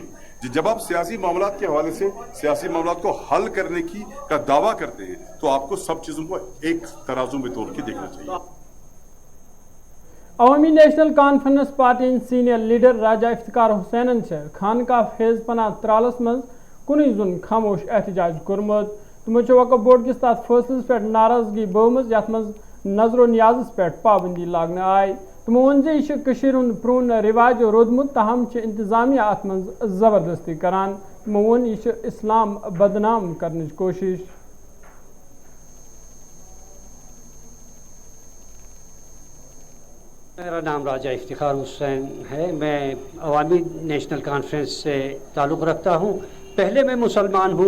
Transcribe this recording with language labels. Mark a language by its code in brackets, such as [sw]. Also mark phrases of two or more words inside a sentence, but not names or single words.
[ur] جب آپ سیاسی معاملات کے حوالے سے سیاسی معاملات کو حل کرنے کا دعویٰ کرتے ہیں، تو آپ کو سب چیزوں کو ایک ترازو میں توڑ کے دیکھنا چاہیے. [ks] अवामी नेशनल कॉन्फ्रेंस पार्टी सीनियर लीडर राजा इफ्तिकार हुसैन खानका फेज पना त्रालस मज कुन जुन खामोश एहतजाज कोर्मुत। तमो वक्फ बोर्ड किस तथ फैसलस पे नाराजगी बोमज यथ मज नजरो नियाजस पे पाबंदी लागने आय। तमो वोन जे यह प्रून रिवाज रोदमुत, तहम इंतजामिया अत मज जबरदस्ती करान। तमो वोन यह इस्लाम [ur] بدنام کرنے کی کوشش. میرا نام راجہ افتخار حسین ہے. میں عوامی نیشنل کانفرنس سے تعلق رکھتا ہوں. پہلے میں مسلمان ہوں.